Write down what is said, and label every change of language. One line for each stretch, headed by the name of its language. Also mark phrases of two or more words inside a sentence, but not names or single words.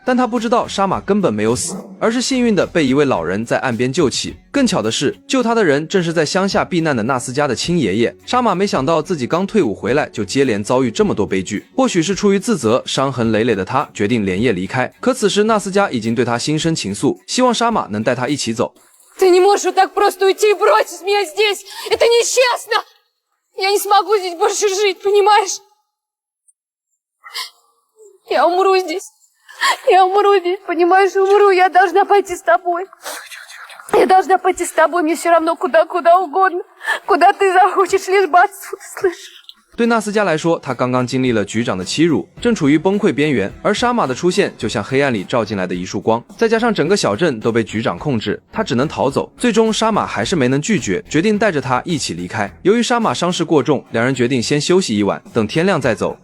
Chinese: 但他不知道杀马根本没有死，而是幸运的被一位老人在岸边救起。更巧的是，救他的人正是在乡下避难的纳斯家的亲爷爷。杀马没想到自己刚退伍回来就接连遭遇这么多悲剧，或许是出于自责，伤痕累累的他决定连夜离开。可此时纳斯家已经对他心生情愫，希望杀马能带他一起走。
Russian: Ты не можешь вот так просто уйти и бросить меня здесь! Это нечестно! Я не смогу здесь больше жить, понимаешь? Я умру здесь. Я умру здесь, понимаешь, умру. Я должна пойти с тобой. Я должна пойти с тобой, мне все равно куда угодно. Куда ты захочешь, лишь бы отсюда, слышишь?
Chinese: 对纳斯加来说，他刚刚经历了局长的欺辱，正处于崩溃边缘，而杀马的出现就像黑暗里照进来的一束光，再加上整个小镇都被局长控制，他只能逃走。最终杀马还是没能拒绝，决定带着他一起离开。由于杀马伤势过重，两人决定先休息一晚，等天亮再走。